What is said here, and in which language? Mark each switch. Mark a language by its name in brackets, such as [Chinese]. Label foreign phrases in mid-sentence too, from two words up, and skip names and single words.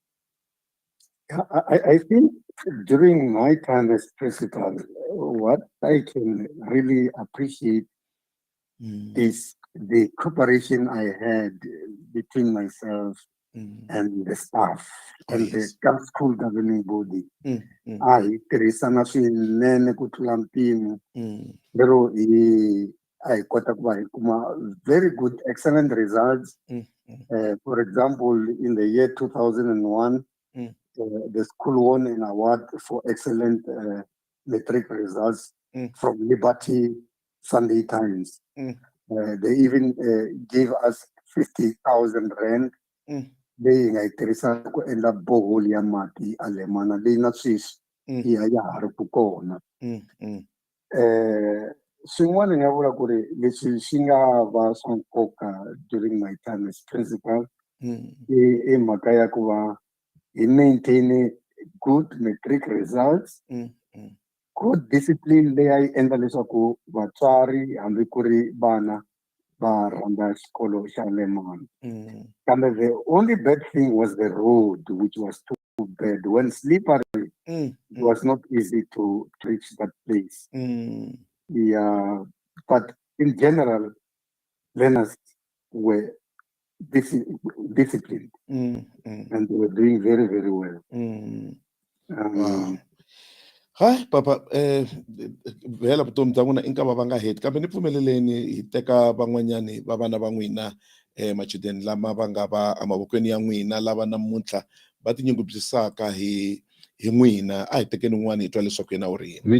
[English] I think during my time as principal, what I can really appreciate is the cooperation I had between myself and the staff and the school governing body. [Tsonga] I tirhisana swinene ku tlula mpimo lero I kota ku va hi kuma [English] very good excellent results. For example, in the year 2001, the school won an award for excellent matric results from Liberty Sunday Times. They even gave us 50,000 rand. [Tsonga] Leyi nga yi tirhisa ku endla borehole ya mati a Lowane leyi na sweswi ya ha ri ku kona. Swin'wana ni nga vula ku ri leswi swi nga va swa nkoka [English] during my time as principal [Tsonga] i mhaka ya ku va hi [English] maintain good matric results, good discipline [Tsonga] leyi a yi endla leswaku vatswari hambi ku ri vana va rhandza xikolo xa Lowane. [English] Kambe the only bad thing was the road, which was too bad. When slippery, it was not easy to reach that place. Yeah, but in general, learners were disciplined and they were doing very, very well. Wow. [Tsonga] Hi papa vhela vutomi bya n'wina i nkava va nga heti kambe ni pfumeleleni hi teka van'wanyani va vana va n'wina machudeni lama va nga va emavokweni ya n'wina lava namuntlha va tinyungubyisaka hi n'wina a hi tekeni n'wana hi twa leswaku yena u ri yini.